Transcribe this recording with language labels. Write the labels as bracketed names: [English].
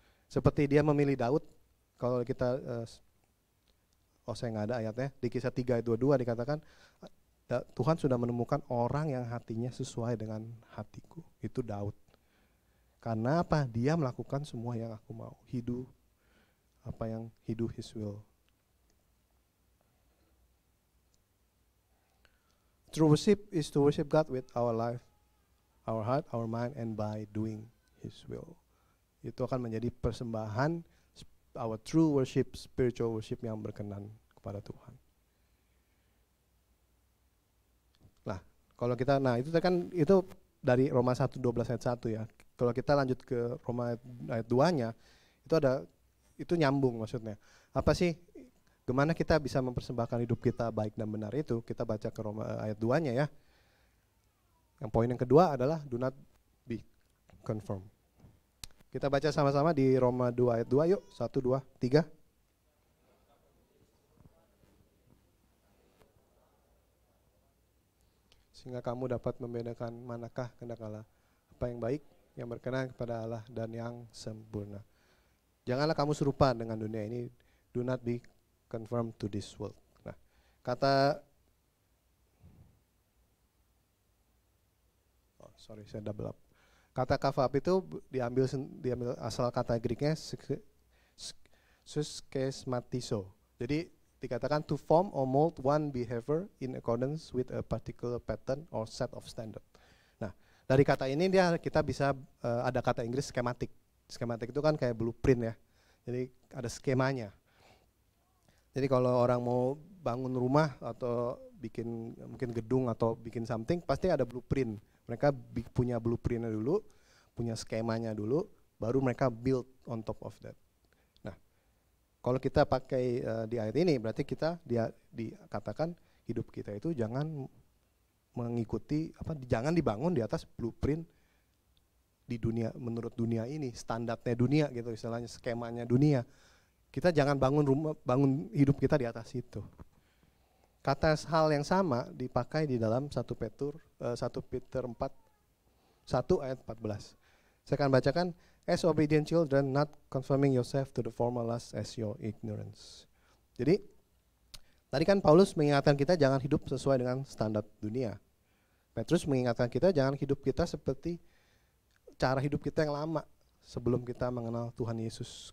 [Indonesian] Seperti Dia memilih Daud. Kalau kita, saya nggak ada ayatnya, di Kisah 3 ayat 22 dikatakan, Tuhan sudah menemukan orang yang hatinya sesuai dengan hatiku. Itu Daud. Karena apa? Dia melakukan semua yang aku mau. Hidup apa yang hidup [English] His will. True worship is to worship God with our life, our heart, our mind, and by doing His will. [Indonesian] Itu akan menjadi persembahan, [English] our true worship, spiritual worship [Indonesian] yang berkenan kepada Tuhan. Nah, kalau kita, itu kan itu dari Roma 1:12 ayat 1 ya. Kalau kita lanjut ke Roma ayat 2-nya, itu nyambung maksudnya. Apa sih? Gimana kita bisa mempersembahkan hidup kita baik dan benar itu? Kita baca ke Roma ayat 2-nya ya. Yang poin yang kedua adalah [English] do not be conformed. [Indonesian] Kita baca sama-sama di Roma 2 ayat 2 yuk. 1, 2, 3. Sehingga kamu dapat membedakan manakah kehendak Allah, apa yang baik, yang berkenan kepada Allah, dan yang sempurna. Janganlah kamu serupa dengan dunia ini. [English] Do not be conformed to this world. [Indonesian] Nah, saya double up. Kata kafab itu diambil asal kata Greeknya suskesmatizo. Jadi dikatakan [English] to form or mold one behavior in accordance with a particular pattern or set of standard. [Indonesian] Nah, dari kata ini kita bisa ada kata Inggris schematic. Schematic itu kan kayak blueprint ya. Jadi ada skemanya. Jadi kalau orang mau bangun rumah atau bikin mungkin gedung atau bikin something, pasti ada blueprint. Mereka punya blueprintnya dulu, punya skemanya dulu, baru mereka [English] build on top of that. [Indonesian] Nah, kalau kita pakai di ayat ini, berarti kita dikatakan hidup kita itu jangan mengikuti jangan dibangun di atas blueprint di dunia, menurut dunia ini, standarnya dunia gitu, istilahnya skemanya dunia. Kita jangan bangun hidup kita di atas itu. Kata hal yang sama dipakai di dalam 1 Peter 4, 1 ayat 14. Saya akan bacakan, [English] as obedient children, not conforming yourself to the former lust as your ignorance. [Indonesian] Jadi, tadi kan Paulus mengingatkan kita jangan hidup sesuai dengan standar dunia. Petrus mengingatkan kita jangan hidup kita seperti cara hidup kita yang lama sebelum kita mengenal Tuhan Yesus.